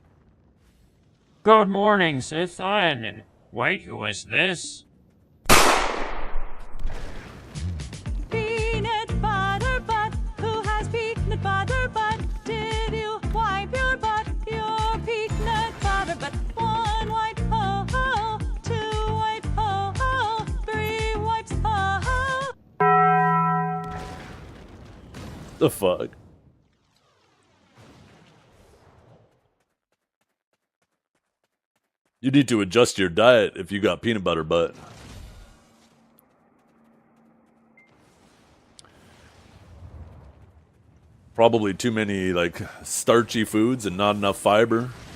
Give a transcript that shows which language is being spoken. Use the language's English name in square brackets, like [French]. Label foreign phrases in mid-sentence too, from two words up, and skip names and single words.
[English] Good morning, Sith. Wait, who is this? Peanut butter butt, who has peanut butter butt? Did you wipe your butt, your peanut butter butt? One wipe, ho ho, two wipe, ho ho, three wipes, ho ho. The fuck? You need to adjust your diet if you got peanut butter butt. Probably too many, like, starchy foods and not enough fiber.